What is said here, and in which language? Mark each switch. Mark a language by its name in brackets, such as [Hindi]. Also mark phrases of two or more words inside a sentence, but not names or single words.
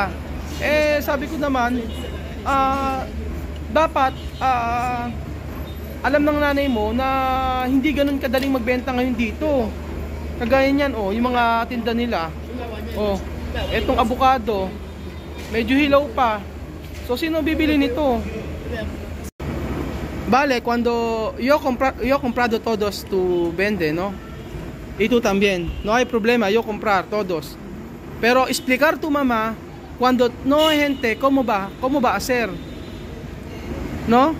[Filipino] Sabi ko naman, dapat, alam ng nanay mo na hindi ganun kadaling magbenta ngayon dito. Kagaya niyan, yung mga tinda nila. Etong avocado, medyo hilaw pa. So sino bibili nito? [Spanish] Vale, cuando yo comprado todos tu vende, ¿no? Y tú también. No hay problema, yo comprar todos. Pero explicar tu mamá cuando no hay gente, ¿cómo va a hacer? ¿No?